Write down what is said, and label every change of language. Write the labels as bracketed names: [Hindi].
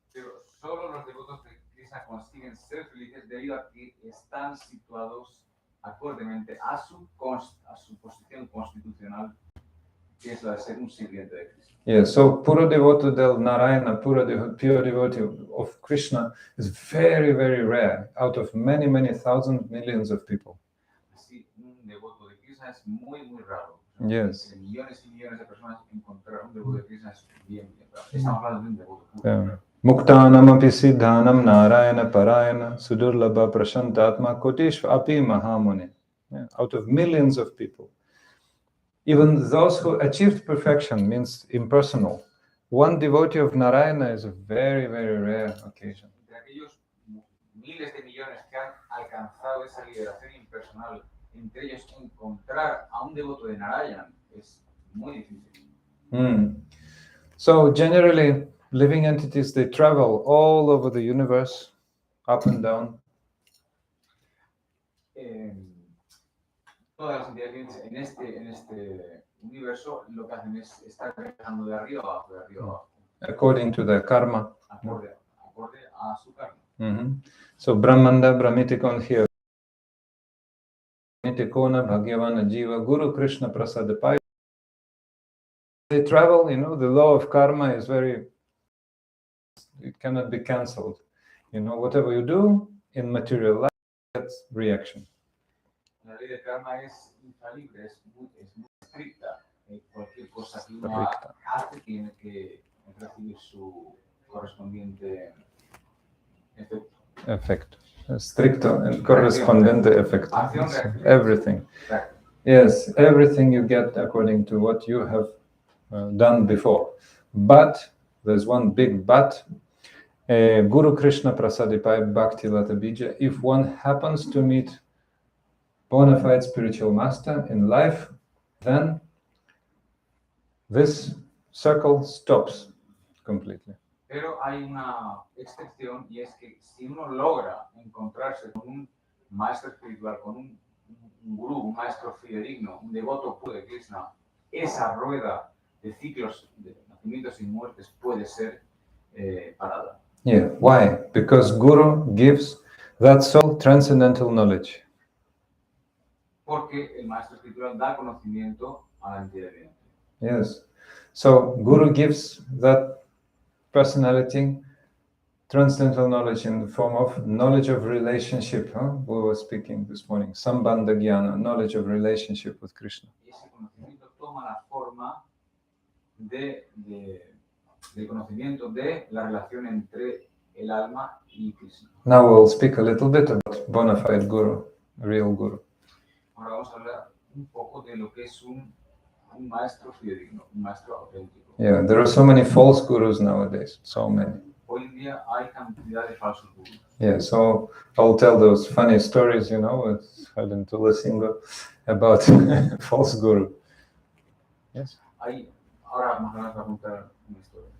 [Spanish] Pero solo los devotos de Krishna consiguen ser felices debido a que están situados acordemente a su posición constitucional, que es la de ser un sirviente de Krishna. [English] Yes, so pure devotee del Narayana, pure devotee of Krishna is very, very rare out of many, many thousands, millions of people. [Spanish] Así, un devoto de Krishna es muy, muy raro. [English] Yes. [Spanish] Entre millones y millones de personas encontrar un devoto de Krishna es bien, bien raro. Estamos hablando de un devoto puro. [Sanskrit] Muktanam api siddhanam narayana parayana sudurlabha prashantatma kotishva api mahamuni. [English] Out of millions of people. Even those who achieved perfection, means impersonal. One devotee of Narayana is a very, very rare occasion. [Spanish] Entre aquellos miles de millones que han alcanzado esa liberación impersonal, entre ellos encontrar a un devoto de Narayana es muy difícil. [English] So generally, living entities, they travel all over the universe, up and down. [Spanish] Todas las entidades en este universo lo que hacen es estar viajando de arriba abajo, de arriba abajo. [English] According to their karma. [Spanish] Acorde a su karma. [Sanskrit] So Brahmanda, Brahmitikon here. Brahmitikona, Bhagavana, Jiva, Guru Krishna Prasadapai. [English] They travel, the law of karma is it cannot be cancelled. Whatever you do in material life, that's reaction. [Spanish] La ley de karma es infalible, es muy estricta. Cualquier cosa que uno hace tiene que recibir su correspondiente efecto. Estricto and correspondente efecto. Everything. [English] Yes, everything you get according to what you have done before. But, there's one big but. [Sanskrit] Guru Krishna Prasadipai Bhakti Lata Bija. [English] If one happens to meet bona fide spiritual master in life, then this circle stops completely. [Spanish] Pero hay una excepción y es que si uno logra encontrarse con un maestro espiritual, con un gurú, un maestro fidedigno, un devoto puro de Krishna, esa rueda de ciclos de nacimientos y muertes puede ser parada. [English] Yeah. Why? Because Guru gives that soul transcendental knowledge. [Spanish] Porque el maestro espiritual da conocimiento a la entidad viviente. [English] Yes. So Guru gives that personality transcendental knowledge in the form of knowledge of relationship. We were speaking this morning. Sambandha Jnana, knowledge of relationship with Krishna. [Spanish] Ese conocimiento toma la forma del conocimiento de la relación entre el alma y Krishna. [English] Now we'll speak a little bit about bona fide Guru, real Guru. [Spanish] Ahora vamos a hablar un poco de lo que es un maestro fidedigno, un maestro auténtico. [English] Yeah, there are so many false gurus nowadays, so many. [Spanish] Hoy en día hay cantidad de falsos gurús. [English] Yeah, so I'll tell those funny stories, with Helen Tulasingo about false guru. Yes. [Spanish] Ahora vamos a contar una historia.